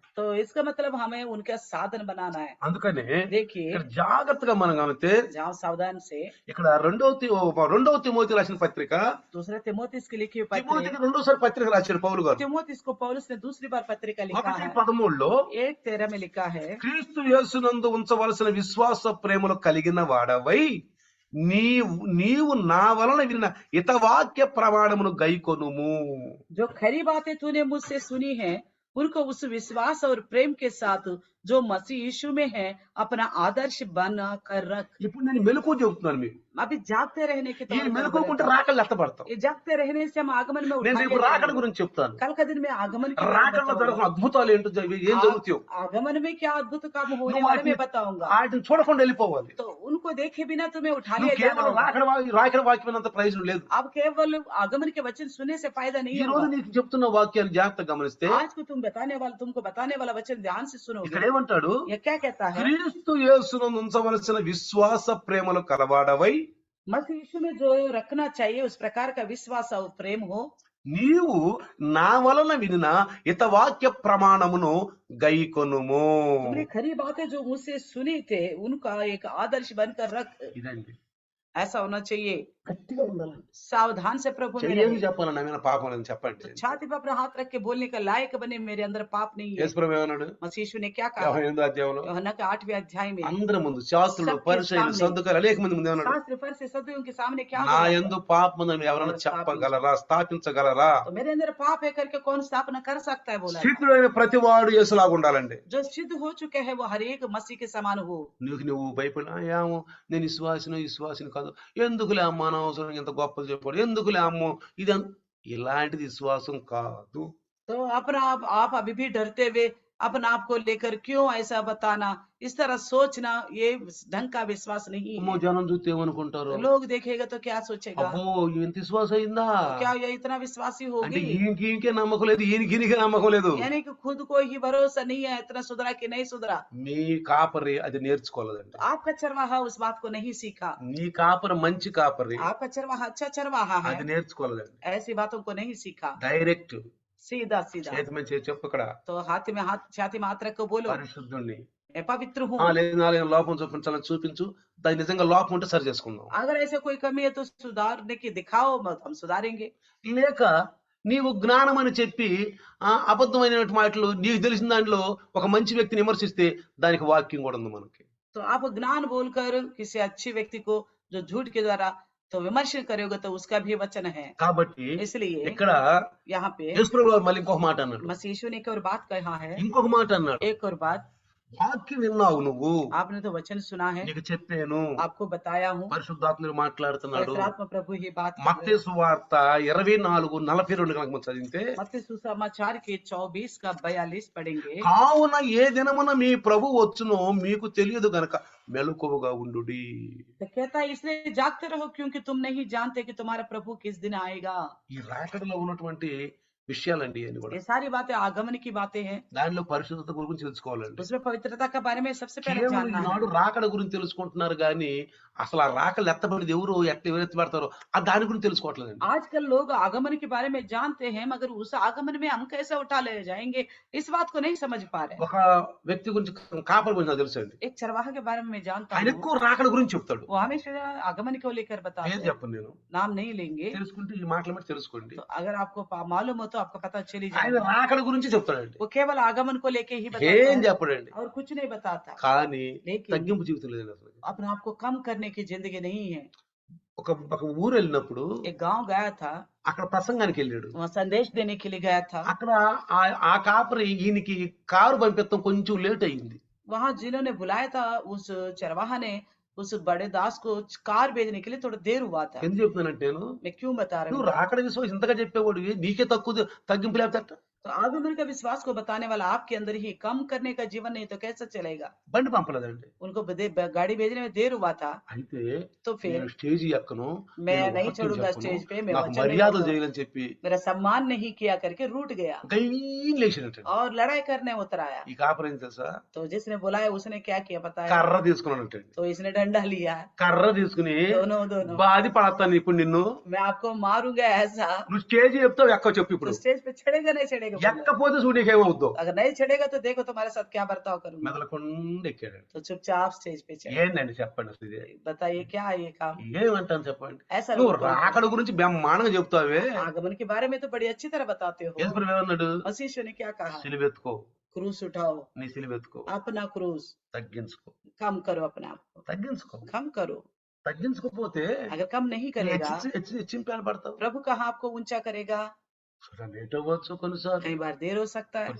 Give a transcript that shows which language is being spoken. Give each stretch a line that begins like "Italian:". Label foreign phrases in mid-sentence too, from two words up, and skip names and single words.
Hindi: तो इसका मतलब हमें उनका साधन बनाना है।
Telugu: అందుకనే
Hindi: देखिए
Telugu: ఇక్కడ జాగ్రత్తగా మనం గమనిస్తే
Hindi: जाओ सावधान से।
Telugu: ఇక్కడ రెండవ తిమోతి రాసిన పత్రిక
Hindi: दूसरे తిమోతిస్ की लिखी हुई पत्री,
Telugu: తిమోతికి రెండోసారి పత్రిక రాశారు పౌలు గారు.
Hindi: तिमोथियुस को पौलुस ने दूसरी बार पत्रिका लिखा है। 1:13 1:13 में लिखा है,
Telugu: క్రీస్తు యేసునందు ఉంచవలసిన విశ్వాస ప్రేమలు కలిగిన వాడవై నీవు నా వలన విన్న హితవాక్య ప్రమాణమును గైకొనుము.
Hindi: जो खरी बातें तूने मुझसे सुनी है उनको उस विश्वास और प्रेम के साथ जो मसीह यीशु में है अपना आदर्श बना कर रख।
Telugu: ఇప్పుడు నేను మెలకువ చెబుతున్నాను మీకు.
Hindi: अभी जागते रहने के
Telugu: ఈ
Hindi: तौर पर
Telugu: మెలకువకుంటే
Hindi: बोला था।
Telugu: రాకళ్ళు ఎత్తపడతాం.
Hindi: ये जागते रहने से हम आगमन में
Telugu: నేను
Hindi: उठाए
Telugu: రేపు రాకడ
Hindi: जाएंगे।
Telugu: గురించి చెప్తాను.
Hindi: कल का दिन में आगमन के बारे में
Telugu: రాకడలో
Hindi: बताऊंगा।
Telugu: జరుగుతున్న అద్భుతాలు ఏంటో ఏం జరుగుతాయో
Hindi: आगमन में क्या अद्भुत काम होने
Telugu: నువ్వు
Hindi: वाले में बताऊंगा।
Telugu: వాటిని చూడకుండా వెళ్ళిపోవాలి.
Hindi: तो उनको देखे बिना तुम्हें उठा
Telugu: నువ్వు
Hindi: लिया जाना
Telugu: కేవలం
Hindi: होगा।
Telugu: రాకడ వాక్యమైనంత ప్రయోజనం లేదు.
Hindi: अब केवल आगमन के वचन सुनने से फायदा नहीं
Telugu: ఈ రోజు
Hindi: होगा।
Telugu: నీకు చెప్తున్న వాక్యాన్ని జాగ్రత్తగా గమనిస్తే
Hindi: आज को तुमको बताने वाला वचन ध्यान से
Telugu: ఇక్కడ
Hindi: सुनोगे।
Telugu: ఏమంటాడు
Hindi: ये क्या कहता है,
Telugu: క్రీస్తు యేసునందు ఉంచవలసిన విశ్వాస ప్రేమలు కలవాడవై
Hindi: मसीह यीशु में जो रखना चाहिए उस प्रकार का विश्वास और प्रेम हो।
Telugu: నీవు నా వలన వినిన హితవాక్య ప్రమాణమును గైకొనుము.
Hindi: तुमने खरी बातें जो मुझसे सुनी थे उनका एक आदर्श बनकर रख।
Telugu: ఇదండి
Hindi: ऐसा होना चाहिए।
Telugu: గట్టిగా ఉండాలండి.
Hindi: सावधान से प्रभु में
Telugu: చెయ్యని
Hindi: रहे।
Telugu: చెప్పాలని ఏమైనా పాపం అని చెప్పండి.
Hindi: तो छाती पर अपना हाथ रख के बोलने का लायक बने मेरे अंदर पाप नहीं है।
Telugu: యేసుప్రభు ఏమన్నాడు
Hindi: मसीह यीशु ने क्या कहा,
Telugu: 58వ అధ్యాయంలో
Hindi: यूहन्ना के 8वें अध्याय में,
Telugu: అందరి ముందు శాస్త్రులు
Hindi: सबके
Telugu: పరిసయ్యులు
Hindi: सामने।
Telugu: సద్దుకాయలు అనేక మంది ముందు ఏమన్నాడు
Hindi: शास्त्र फरीसी सदूकियों के सामने क्या
Telugu: నా
Hindi: बोला?
Telugu: యందు పాపముందని ఎవరైనా చెప్పగలరా స్థాపించగలరా?
Hindi: तो मेरे अंदर पाप है करके कौन स्थापना कर सकता है, बोला।
Telugu: స్థితుడైన ప్రతి వాడు యేసులాగా ఉండాలండి.
Hindi: जो सिद्ध हो चुके हैं वो हर एक मसीह के समान हो।
Telugu: నువ్వు భయపడినా ఏమో నేను విశ్వాసిని కాదు, ఎందుకులే అమ్మ అనవసరం ఇంత గొప్పలు చెప్పాడు, ఎందుకులే అమ్మో ఇది ఇలాంటిది విశ్వాసం కాదు.
Hindi: तो अपना आप अभी भी डरते हुए अपने आप को लेकर क्यों ऐसा बताना, इस तरह सोचना, ये ढंग का विश्वास नहीं
Telugu: అమ్మో
Hindi: है।
Telugu: జనం చూస్తే ఏమనుకుంటారు,
Hindi: तो लोग देखेगा तो क्या सोचेगा,
Telugu: అబ్బో ఇంత విశ్వాసం అయిందా
Hindi: तो क्या ये इतना विश्वासी
Telugu: అంటే
Hindi: होगी?
Telugu: ఈయనకే నమ్మకం లేదు, ఈయనకి నమ్మకం లేదు.
Hindi: यानी कि खुद को ही भरोसा नहीं है, इतना सुधरा कि नहीं सुधरा।
Telugu: మీ కాపరి అది నేర్చుకోలేదండి.
Hindi: तो आपका चरवाहा उस बात को नहीं सीखा।
Telugu: నీ కాపరి మంచి కాపరి
Hindi: आपका चरवाहा अच्छा चरवाहा है,
Telugu: అది నేర్చుకోలేదండి.
Hindi: ऐसी बातों को नहीं सीखा।
Telugu: డైరెక్ట్
Hindi: सीधा सीधा
Telugu: చేతి మీద చేసి చెప్పు ఇక్కడ
Hindi: तो हाथ में हाथ, छाती में हाथ रख के बोलो,
Telugu: పరిశుద్ధుణ్ణి
Hindi: मैं पवित्र हूँ।
Telugu: లేదు నాలుగు లోపం చూపించాలని చూపించు, దాని నిజంగా లోపం ఉంటే సరి చేసుకుందాం.
Hindi: अगर ऐसे कोई कमी है तो सुधारने की दिखाओ, हम सुधारेंगे।
Telugu: లేక నీవు జ్ఞానం అని చెప్పి అబద్ధమైన మాటలు నీకు తెలిసిన దాంట్లో ఒక మంచి వ్యక్తిని విమర్శిస్తే దానికి వాక్యం కూడా ఉంది మనకి.
Hindi: तो आप ज्ञान बोलकर किसी अच्छे व्यक्ति को जो झूठ के द्वारा तो विमर्शन करोगे तो उसका भी वचन है।
Telugu: కాబట్టి
Hindi: इसलिए
Telugu: ఇక్కడ
Hindi: यहाँ पे
Telugu: యేసుప్రభువు వారు మళ్ళీ ఇంకొక మాట అన్నాడు,
Hindi: मसीह यीशु ने एक और बात कहा है।
Telugu: ఇంకొక మాట అన్నాడు,
Hindi: एक और बात,
Telugu: వాక్యం విన్నావు నువ్వు,
Hindi: आपने तो वचन सुना है,
Telugu: నీకు చెప్పాను.
Hindi: आपको बताया हूँ।
Telugu: పరిశుద్ధాత్ముడు మాట్లాడుతున్నాడు.
Hindi: पवित्र आत्मा प्रभु ही बात कर रहे हैं।
Telugu: మత్తయి సువార్త 24:42 కనుక మనం చదివితే
Hindi: मत्ती सुसमाचार के 24 का 42 पढ़ेंगे।
Telugu: కావున ఏ దినమున మీ ప్రభు వచ్చునో మీకు తెలియదు గనక మెలకువగా ఉండుడి.
Hindi: तो कहता है इसलिए जागते रहो क्योंकि तुम नहीं जानते कि तुम्हारा प्रभु किस दिन आएगा।
Telugu: ఈ రాకడలో ఉన్నటువంటి విషయాలండి అని కూడా
Hindi: ये सारी बातें आगमन की बातें हैं,
Telugu: దానిలో పరిశుద్ధత గురించి తెలుసుకోవాలండి.
Hindi: उसमें पवित्रता के बारे में सबसे पहले
Telugu: కేవలం
Hindi: जानना है।
Telugu: ఈనాడు రాకడ గురించి తెలుసుకుంటున్నారు కానీ అసలు ఆ రాకలు ఎత్తబడిది ఎవరు ఎవరు ఎత్తబడతారో ఆ దాని గురించి తెలుసుకోవట్లేదండి.
Hindi: आजकल लोग आगमन के बारे में जानते हैं मगर उस आगमन में हम कैसे उठा ले जाएंगे इस बात को नहीं समझ पा रहे।
Telugu: ఒక వ్యక్తి గురించి కాపరి గురించి నాకు తెలుసండి,
Hindi: एक चरवाहा के बारे में मैं जानता
Telugu: ఆయన
Hindi: हूँ,
Telugu: ఎక్కువ రాకడ గురించి చెప్తాడు.
Hindi: वो हमेशा आगमन को लेकर बताते
Telugu: ఏం
Hindi: हैं।
Telugu: చెప్పను నేను,
Hindi: नाम नहीं लेंगे,
Telugu: తెలుసుకుంటే ఈ మాటల మీద తెలుసుకోండి.
Hindi: तो अगर आपको मालूम हो तो आपको पता चली
Telugu: ఆయన
Hindi: जाएगा।
Telugu: రాకడ గురించి చెప్తాడండి,
Hindi: वो केवल आगमन को लेके ही बताता
Telugu: ఏం
Hindi: है
Telugu: చెప్పడండి.
Hindi: और कुछ नहीं बताता।
Telugu: కానీ
Hindi: लेकिन
Telugu: తగ్గింపు జీవితం లేదండి అసలు.
Hindi: अपने आप को कम करने की जिंदगी नहीं है।
Telugu: ఒక ఊరు వెళ్ళినప్పుడు
Hindi: एक गांव गया था,
Telugu: అక్కడ ప్రసంగానికి వెళ్ళాడు.
Hindi: वहाँ संदेश देने के लिए गया था।
Telugu: అక్కడ ఆ కాపరి ఈయనకి కారు పంపిస్తాం కొంచెం లేట్ అయింది.
Hindi: वहाँ जिन्होंने बुलाया था उस चरवाहा ने उस बड़े दास को कार भेजने के लिए थोड़ा देर हुआ था।
Telugu: ఎందుకు చెప్తున్నానంటే నేను
Hindi: मैं क्यों बता रहा
Telugu: నువ్వు
Hindi: हूँ,
Telugu: రాకడ విశ్వాసం ఇంతగా చెప్పేవాడు నీకే తగ్గింపు లేకపోతే
Hindi: तो आगमन का विश्वास को बताने वाला आपके अंदर ही कम करने का जीवन नहीं तो कैसे चलेगा?
Telugu: బండి పంపలేదండి.
Hindi: उनको गाड़ी भेजने में देर हुआ था,
Telugu: అయితే
Hindi: तो फिर
Telugu: నేను స్టేజి ఎక్కను,
Hindi: मैं
Telugu: నేను
Hindi: नहीं
Telugu: వాక్యం
Hindi: छोड़ूंगा
Telugu: చెప్పను,
Hindi: स्टेज पे, मैं
Telugu: నాకు
Hindi: वचन नहीं
Telugu: మర్యాదలు
Hindi: बोलूंगा,
Telugu: చేయాలని చెప్పి
Hindi: मेरा सम्मान नहीं किया करके रूठ गया
Telugu: గైన్ లేచినట్టండి.
Hindi: और लड़ाई करने उतर आया।
Telugu: ఈ కాపరం ఏం తెలుసా,
Hindi: तो जिसने बुलाया उसने क्या किया पता है?
Telugu: కర్ర తీసుకున్నానంటండి.
Hindi: तो इसने डंडा लिया,
Telugu: కర్ర తీసుకుని
Hindi: दोनों
Telugu: బాది పడతాను ఇప్పుడు నిన్ను,
Hindi: मैं आपको मारूंगा ऐसा।
Telugu: నువ్వు స్టేజి చెప్తావు ఎక్క చెప్పు
Hindi: तो
Telugu: ఇప్పుడు,
Hindi: स्टेज पे चढ़ेगा नहीं चढ़ेगा बोलो।
Telugu: ఎక్కపోతే చూడు నీకేమవుద్దో.
Hindi: अगर नहीं चढ़ेगा तो देखो तुम्हारे साथ क्या बर्ताव करूंगा।
Telugu: మెదలకుండా ఎక్కాడు.
Hindi: तो चुपचाप स्टेज पे चढ़े।
Telugu: ఏందండి చెప్పండి అసలు ఇది
Hindi: बताइए क्या है ये काम?
Telugu: ఏమంటాను చెప్పండి.
Hindi: ऐसा
Telugu: నువ్వు
Hindi: लोग बोलते हैं।
Telugu: రాకడ గురించి బ్రహ్మాండంగా చెప్తావే.
Hindi: आगमन के बारे में तो बड़ी अच्छी तरह बताते हो।
Telugu: యేసుప్రభు ఏమన్నాడు,
Hindi: मसीह ने क्या कहा?
Telugu: సిలువెత్తుకో,
Hindi: क्रूस उठाओ,
Telugu: నీ సిలువెత్తుకో,
Hindi: अपना क्रूस
Telugu: తగ్గించుకో,
Hindi: कम करो, अपने आप को
Telugu: తగ్గించుకో.
Hindi: कम करो।
Telugu: తగ్గించుకోపోతే
Hindi: अगर कम नहीं करेगा
Telugu: హెచ్చింపేలు పడతావు.
Hindi: प्रभु कहाँ आपको ऊंचा करेगा?
Telugu: చూడండి లేట్ అవ్వచ్చు కొన్నిసార్లు,
Hindi: कई बार देर हो सकता है,